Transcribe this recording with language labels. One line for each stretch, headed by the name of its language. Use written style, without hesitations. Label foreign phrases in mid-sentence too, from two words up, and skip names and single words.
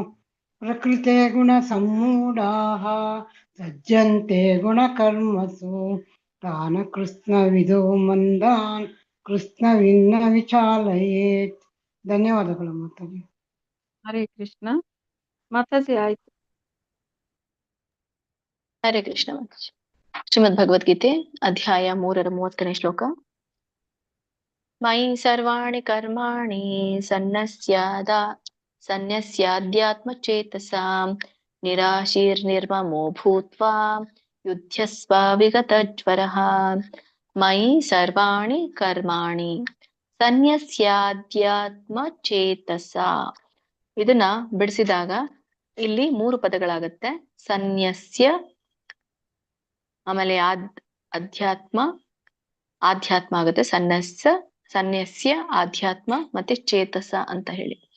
Sanskrit: ಪ್ರಕೃತೆ ಗುಣ ಸಮ್ಮೂಢಾಃ ಸಜ್ಜಂತೆ ಗುಣಕರ್ಮಸು ತಾನ ಕೃಷ್ಣವಿದೋ ಮಂದಾನ್ ಕೃಷ್ಣವಿನ್ನ ವಿಚಾಲಯೇತ್.
Kannada: ಧನ್ಯವಾದಗಳು ಮಾತಾಜಿ. ಹರೇ ಕೃಷ್ಣ ಮಾತಾಜಿ. ಆಯ್ತು. ಹರೇ ಕೃಷ್ಣ ಮಾತಾಜಿ. ಶ್ರೀಮದ್ ಭಗವದ್ಗೀತೆ ಅಧ್ಯಾಯ 3ರ 30ನೇ ಶ್ಲೋಕ.
Sanskrit: ಮಯಿ ಸರ್ವಾಣಿ ಕರ್ಮಾಣಿ ಸನ್ಯಸ್ಯಾಧ್ಯಾತ್ಮ ಚೇತಸಾ ನಿರಾಶೀರ್ನಿರ್ಮಮೋ ಭೂತ್ವಾ ಯುಧ್ಯಸ್ವ ವಿಗತಜ್ವರಃ. ಮಯಿ ಸರ್ವಾಣಿ ಕರ್ಮಾಣಿ ಸನ್ಯಸ್ಯಾಧ್ಯಾತ್ಮ ಚೇತಸಾ.
Kannada: ಇದನ್ನ ಬಿಡಿಸಿದಾಗ ಇಲ್ಲಿ 3 ಪದಗಳಾಗತ್ತೆ. ಸನ್ಯಸ್ಯ, ಆಮೇಲೆ ಅಧ್ಯಾತ್ಮ ಆಗುತ್ತೆ. ಸನ್ಯಸ್ಯ ಆಧ್ಯಾತ್ಮ ಮತ್ತೆ ಚೇತಸ ಅಂತ ಹೇಳಿ.